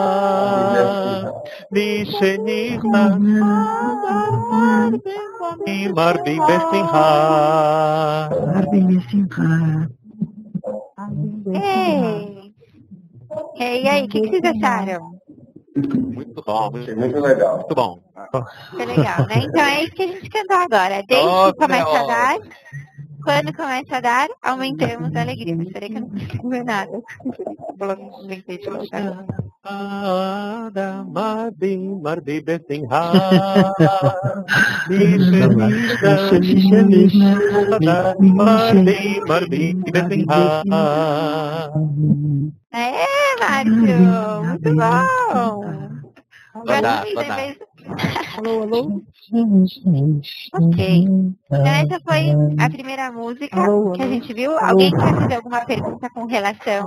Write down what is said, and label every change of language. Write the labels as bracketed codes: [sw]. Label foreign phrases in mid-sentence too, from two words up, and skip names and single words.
[he] מרבי בשמחה. [pt] E aí, o que vocês acharam? Muito bom. Muito legal. Muito bom. Foi legal, né? Então é isso que a gente cantou agora. Desde que começa a dar, quando começa a dar, aumentamos a alegria. Mas peraí que eu não consigo ver nada. Inventei de colocar. [he] מרבי בשמחה, מרבי בשמחה. [pt] Márcio, muito bom. Adar, Luísa, Adar. em vez- Alô, alô? Ok. Então, essa foi a primeira música Alô, que a alô? gente viu. Alô? Alguém quer fazer alguma pergunta com relação